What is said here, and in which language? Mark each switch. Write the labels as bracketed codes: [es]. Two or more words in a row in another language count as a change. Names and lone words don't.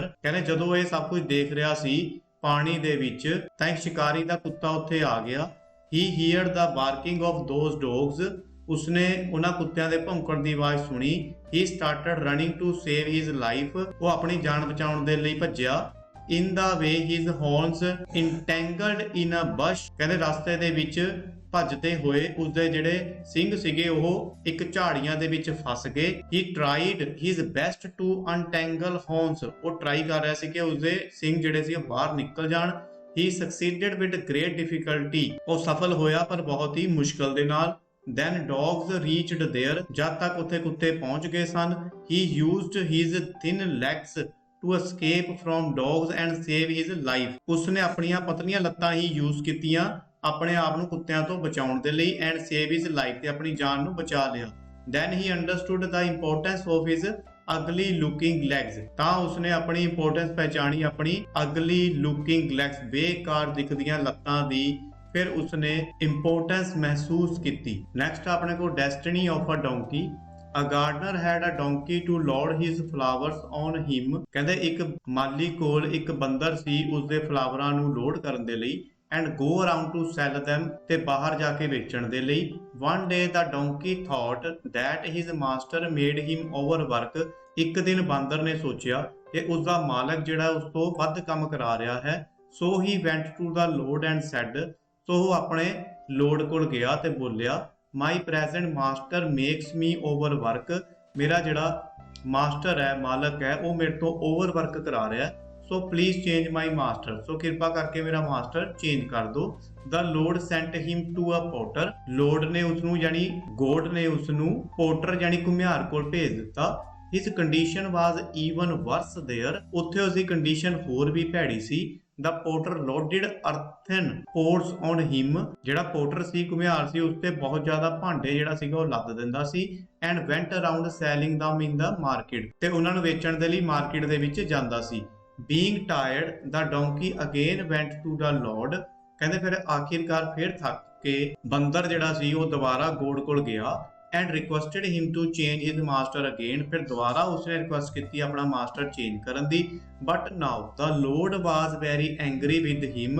[pa] ਕਹਿੰਦੇ ਜਦੋਂ ਇਹ ਸਭ ਕੁਝ ਦੇਖ ਰਿਹਾ ਸੀ ਪਾਣੀ ਦੇ ਵਿੱਚ ਤਾਂ ਇੱਕ ਸ਼ਿਕਾਰੀ ਦਾ ਕੁੱਤਾ ਉੱਥੇ ਆ ਗਿਆ। [en] He heard the barking of those dogs. [pa] ਉਸਨੇ ਉਹਨਾਂ ਕੁੱਤਿਆਂ ਦੇ ਭੌਂਕਣ ਦੀ ਆਵਾਜ਼ ਸੁਣੀ। [en] He started running to save his life. [pa] ਉਹ ਆਪਣੀ ਜਾਨ ਬਚਾਉਣ ਦੇ ਲਈ ਭੱਜਿਆ। [en] In the way his horns entangled in a bush। [pa] ਕਹਿੰਦੇ ਰਸਤੇ ਦੇ ਵਿੱਚ ਭੱਜਦੇ ਹੋਏ ਉਸਦੇ ਜਿਹੜੇ ਸਿੰਘ ਸੀਗੇ ਉਹ ਇੱਕ ਝਾੜੀਆਂ ਦੇ ਵਿੱਚ ਫਸ ਗਏ। [en] He tried his best to untangle horns। [pa] ਉਹ ਟਰਾਈ ਕਰ ਰਿਹਾ ਸੀ ਕਿ ਉਸਦੇ ਸਿੰਘ ਜਿਹੜੇ ਸੀ ਬਾਹਰ ਨਿਕਲ ਜਾਣ। [en] He succeeded with great difficulty। [pa] ਉਹ ਸਫਲ ਹੋਇਆ ਪਰ ਬਹੁਤ ਹੀ ਮੁਸ਼ਕਲ ਦੇ ਨਾਲ। [en] Then dogs reached there। [pa] ਜਦ ਤੱਕ ਉੱਥੇ ਕੁੱਤੇ ਪਹੁੰਚ ਗਏ ਸਨ। [en] He used his thin legs to escape from dogs and save his life। [pa] ਉਸਨੇ ਆਪਣੀਆਂ ਪਤਲੀਆਂ ਲੱਤਾਂ ਹੀ ਯੂਜ਼ ਕੀਤੀਆਂ ਆਪਣੇ ਆਪ ਨੂੰ ਕੁੱਤਿਆਂ ਤੋਂ ਬਚਾਉਣ ਦੇ ਲਈ। [en] And save his life. [pa] ਤੇ ਆਪਣੀ ਜਾਨ ਨੂੰ ਬਚਾ ਲਿਆ। [en] Then he understood the importance of his ugly looking legs। [pa] ਤਾਂ ਉਸਨੇ ਆਪਣੀ ਇੰਪੋਰਟੈਂਸ ਪਹਿਚਾਣੀ ਆਪਣੀ [en] ugly looking legs, [pa] ਬੇਕਾਰ ਦਿਖਦੀਆਂ ਲੱਤਾਂ ਦੀ। ਫਿਰ ਉਸਨੇ ਇੰਪੋਰਟੈਂਸ ਮਹਿਸੂਸ ਕੀਤੀ। [en] next [pa] ਆਪਣੇ ਕੋਲ [en] Destiny of a Donkey. A gardener had a donkey to load his flowers on him। [pa] ਕਹਿੰਦੇ ਇੱਕ ਮਾਲੀ ਕੋਲ ਇੱਕ ਬੰਦਰ ਸੀ ਉਸਦੇ ਫਲਾਵਰਾਂ ਨੂੰ ਲੋਡ ਕਰਨ ਦੇ ਲਈ। [en] and go around to sell them, [pa] ਤੇ ਬਾਹਰ ਜਾ ਕੇ ਵੇਚਣ ਦੇ ਲਈ। [en] one day the donkey thought that his master made him overwork। [pa] ਇੱਕ ਦਿਨ ਬਾਂਦਰ ਨੇ ਸੋਚਿਆ ਕਿ ਉਸਦਾ ਮਾਲਕ ਜਿਹੜਾ ਉਸ ਤੋਂ ਵੱਧ ਕੰਮ ਕਰਾ ਰਿਹਾ ਹੈ। [en] so he went to the lord and said, [pa] ਸੋ ਉਹ ਆਪਣੇ ਲੋਡ ਕੋਲ ਗਿਆ ਤੇ ਬੋਲਿਆ [en] my present master makes me overwork। [pa] ਮੇਰਾ ਜਿਹੜਾ ਮਾਸਟਰ ਹੈ, ਮਾਲਕ ਹੈ, ਉਹ ਮੇਰੇ ਤੋਂ ਓਵਰਵਰਕ ਕਰਾ ਰਿਹਾ। [en] So please change my master. [pa] ਸੋ ਕਿਰਪਾ ਕਰਕੇ ਮੇਰਾ ਮਾਸਟਰ ਚੇਂਜ ਕਰ ਦਿਓ। [en] The Lord sent him to a potter। [pa] ਲੋਰਡ ਨੇ ਉਸਨੂੰ ਯਾਨੀ ਗੋਡ ਨੇ ਉਸਨੂੰ ਪੋਟਰ ਯਾਨੀ ਘੁਮਿਆਰ ਕੋਲ ਭੇਜ ਦਿੱਤਾ। [en] His condition was even worse there। [pa] ਉੱਥੇ ਉਸਦੀ ਕੰਡੀਸ਼ਨ ਹੋਰ ਵੀ ਭੈੜੀ ਸੀ। [en] The potter loaded earthen pots on him। [pa] ਜਿਹੜਾ ਪੋਟਰ ਸੀ, ਘੁਮਿਆਰ ਸੀ, ਉਸ ਤੇ ਬਹੁਤ ਜ਼ਿਆਦਾ ਭਾਂਡੇ ਜਿਹੜਾ ਸੀਗਾ ਉਹ ਲੱਦ ਦਿੰਦਾ ਸੀ। [en] and went around selling them in the market। [pa] ਤੇ ਉਹਨਾਂ ਨੂੰ ਵੇਚਣ ਦੇ ਲਈ ਮਾਰਕੀਟ ਦੇ ਵਿੱਚ ਜਾਂਦਾ ਸੀ। [en] being tired the donkey again went to the lord। [pa] ਕਹਿੰਦੇ ਫਿਰ ਆਖਿਰਕਾਰ ਫਿਰ ਥੱਕ ਕੇ ਬੰਦਰ ਜਿਹੜਾ ਸੀ ਉਹ ਦੁਬਾਰਾ ਗੋਡ ਕੋਲ ਗਿਆ। [en] and requested him to change his master again। [pa] ਫਿਰ ਦੁਬਾਰਾ ਉਸਨੇ ਰਿਕੁਐਸਟ ਕੀਤੀ ਆਪਣਾ ਮਾਸਟਰ ਚੇਂਜ ਕਰਨ ਦੀ। [en] but now the lord was very angry with him।